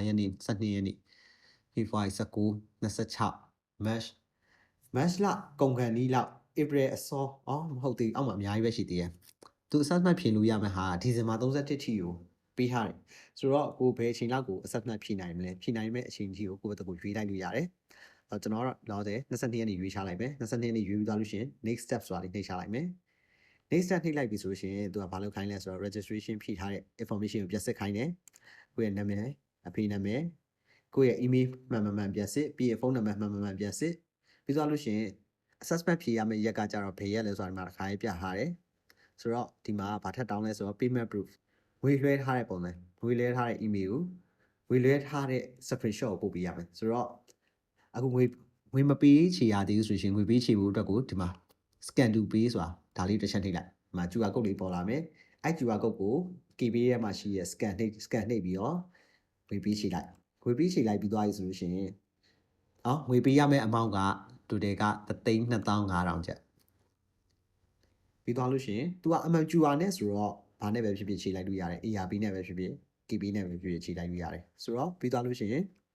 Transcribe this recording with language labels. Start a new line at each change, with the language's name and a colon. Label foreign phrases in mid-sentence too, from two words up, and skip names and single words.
Burmese: ရက်နေ့12ရက်နေ့ February 19 26 March လကုန်ခန်းနီးလောက် April အစောမဟုတ်သေးဘူးအောက်မှာအများကြီးပဲရှိသေးတယ်သူ assessment ဖြေလို့ရမယ့်ဟာဒီဇင်ဘာ31ထိကိုပေးထားတယ်ဆိုတော့ကိုဘယ်အချိန်လောက်ကို assessment ဖြေနိုင်မလဲဖြေနိုင်မယ့်အချိန်ကြီးကိုကိုယ့်ဘက်ကိုရွေးလိုက်လို့ရတယ်ကျွန်တော်တော့လောဆယ်22ရက်နေ့ရွေးချလိုက်မယ် 22ရက်နေ့ရွေးပြီးသွားလို့ရှိရင်
English: next step
Burmese: ဆိုတာလေးနှိပ်ချလိုက်မယ်
English: next step
Burmese: နှိပ်လိုက်ပြီဆိုလို့ရှိရင်သူကဘာလုပ်ခိုင်းလဲဆိုတော့ registration ဖြည့်ထားတဲ့ information ကိုပြန်စစ်ခိုင်းတယ်ကိုယ့်ရဲ့နာမည်အဖေနာမည်ကိုယ့်ရဲ့ email မှန်ပြန်စစ်ပြီးရင်ဖုန်း နံပါတ်မှန်ပြန်စစ်ပြီးသွားလို့ရှိရင် assessment ဖြေရမယ့်ရက်ကကြတော့ဘယ်ရက်လဲဆိုတာဒီမှာတစ်ခါရေးပြထားတယ်ဆိုတော့ဒီမှာဘာထပ်တောင်းလဲဆိုတော့
English: payment proof
Burmese: ငွေလွှဲ ထားတဲ့ပုံစံငွေလွှဲထားတဲ့ email ကိုငွေလွှဲထားတဲ့ screenshot ကိုပို့ပေးရမယ်ဆိုတော့အခုငွေမပေးချေရသေးဘူးဆိုရင်ငွေပေးချေဖို့အတွက် ကိုဒီမှာ
English: scan to pay
Burmese: ဆိုတာဒါလေးတစ်ချက်နှိပ်လိုက်ဒီမှာ
English: QR code
Burmese: လေးပေါ်လာမယ်အဲ့
English: QR code
Burmese: ကို KB ထဲမှာရှိရဲ့ scan နှိပ်ပြီးတော့ငွေပေးချေလိုက်ပြီးသွားပြီဆိုလို့ရှိရင်ငွေပေးရမယ့် amount က total က325,000ကျပ်ပြီးသွားလို့ရှိရင် तू ကအမှန် QR နဲ့ဆိုတော့ဘာနဲ့ပဲဖြစ်ဖြစ်ခြေလိုက်လို့ရတယ် ARP နဲ့ပဲဖြစ်ဖြစ် KB နဲ့ပဲဖြစ်ဖြစ်ခြေလိုက်လို့ရတယ်ဆိုတော့ပြီးသွားလို့ရှိရင်